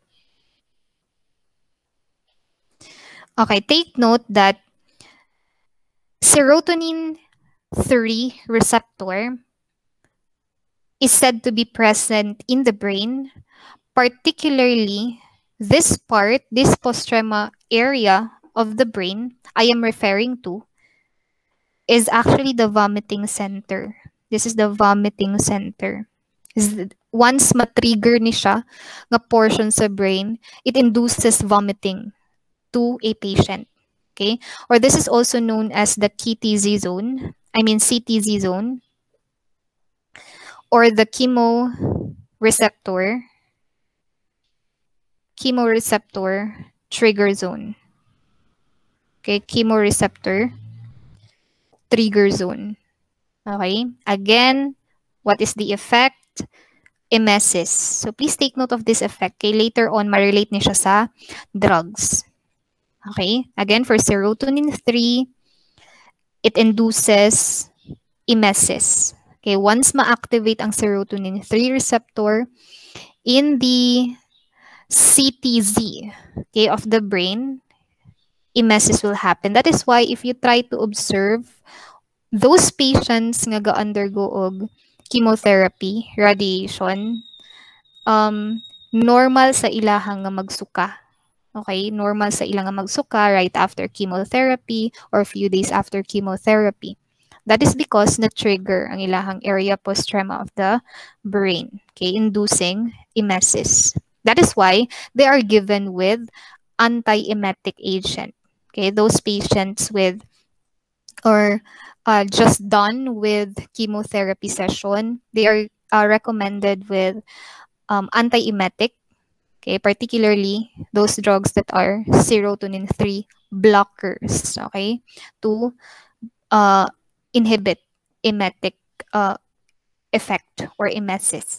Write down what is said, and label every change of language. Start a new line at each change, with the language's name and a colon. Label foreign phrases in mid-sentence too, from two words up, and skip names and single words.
English: Okay, take note that serotonin 3 receptor is said to be present in the brain, particularly this part, this postrema area of the brain I am referring to is actually the vomiting center. This is the vomiting center. Once
Cebuano: ma-trigger ni siya nga
English: portion
Cebuano: sa
English: brain, it induces vomiting to a patient. Okay? Or this is also known as the KTZ zone. I mean CTZ zone. Or the chemoreceptor trigger zone. Okay, chemoreceptor trigger zone. Okay, again, what is the effect? Emesis. So please take note of this effect. Okay, later on,
Cebuano: ma-relate niya siya sa drugs.
English: Okay, again, for serotonin 3, it induces emesis. Okay, once
Cebuano: ma-activate ang
English: serotonin 3 receptor in the CTZ, okay, of the brain, emesis will happen. That is why if you try to observe those patients
Cebuano: nga ga-undergo og
English: chemotherapy, radiation, normal
Cebuano: sa ilahang nga magsuka.
English: Okay, normal
Cebuano: sa ilang nga magsuka
English: right after chemotherapy or few days after chemotherapy. That is because
Cebuano: na-trigger ang ilahang
English: area postrema of the brain, okay, inducing emesis. That is why they are given with anti-emetic agent. Okay, those patients with or just done with chemotherapy session, they are recommended with anti-emetic, okay, particularly those drugs that are serotonin 3 blockers, okay, to inhibit emetic effect or emesis.